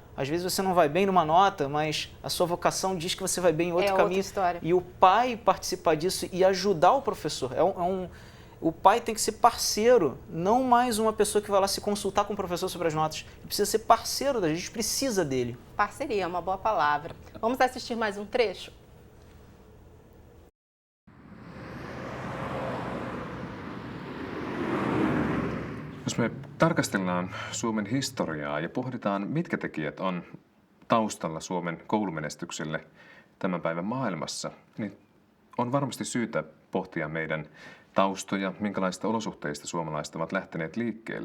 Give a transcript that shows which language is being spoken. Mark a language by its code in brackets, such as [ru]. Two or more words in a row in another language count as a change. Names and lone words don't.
[pt] Às vezes você não vai bem numa nota, mas a sua vocação diz que você vai bem em outro caminho. Outra história. E o pai participar disso e ajudar o professor. O pai tem que ser parceiro, não mais uma pessoa que vai lá se consultar com o professor sobre as notas. Ele precisa ser parceiro, a gente precisa dele. Parceria é uma boa palavra. Vamos assistir mais um trecho? [fi] Jos me tarkastellaan Suomen historiaa ja pohditaan, mitkä tekijät on taustalla Suomen koulumenestykselle tämän päivän maailmassa, niin on varmasti syytä pohtia meidän taustoja, minkälaisista olosuhteista suomalaiset ovat lähteneet liikkeelle.